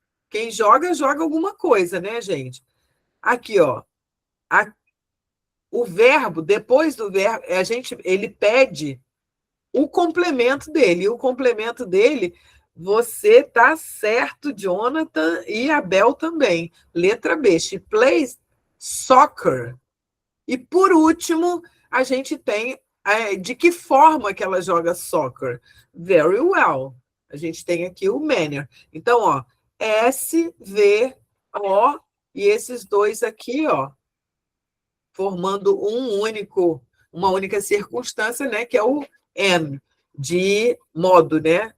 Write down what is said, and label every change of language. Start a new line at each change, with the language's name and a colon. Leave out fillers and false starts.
Portuguese: Quem joga, joga alguma coisa, né, gente? Aqui, ó. O verbo, depois do verbo, ele pede o complemento dele. E o complemento dele, você tá certo, Jonathan e a Bel também.
English: Letra B, she plays soccer.
Portuguese: E, por último, a gente tem de que forma que ela joga soccer. Very well. A gente tem aqui o manner. Então, ó, S, V, O, e esses dois aqui, ó, formando uma única circunstância, né, que é o M, de modo, né?